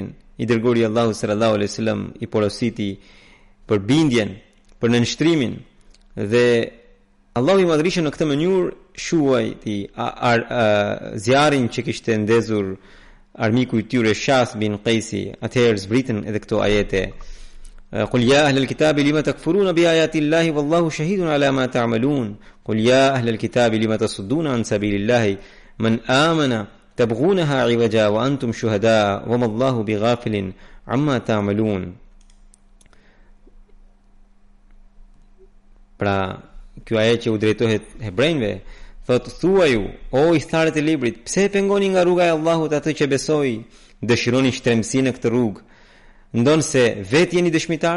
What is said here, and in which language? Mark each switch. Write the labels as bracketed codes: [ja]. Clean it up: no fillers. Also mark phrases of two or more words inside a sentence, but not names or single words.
[sq] I dërguari Allahu [ar] صلى الله عليه وسلم [sq] i porositi për bindjen, për nënshtrimin, dhe Allahu i Madhërisëm në këtë mënyrë shuajti zjarin që kishte ndezur armiku i tyre Shas bin Qaisi. Atëherë zbritën edhe këto ajete: [ar] "قل يا أهل الكتاب لم تكفرون بآيات الله والله شهيد على ما تعملون. قل يا أهل الكتاب لم تصدون عن سبيل الله من آمن تبغونها عوجا وأنتم شهداء وما الله بغافل عما تعملون." [sq] Pra, kjo ajet që u drejtohet hebrejve, thot: "Thuaju, o i tharët e librit, pse e pengoni nga rruga e Allahut atë që besoi? Dëshironi shtremësi në këtë rrugë? Ndonë se vetë jeni dëshmitar?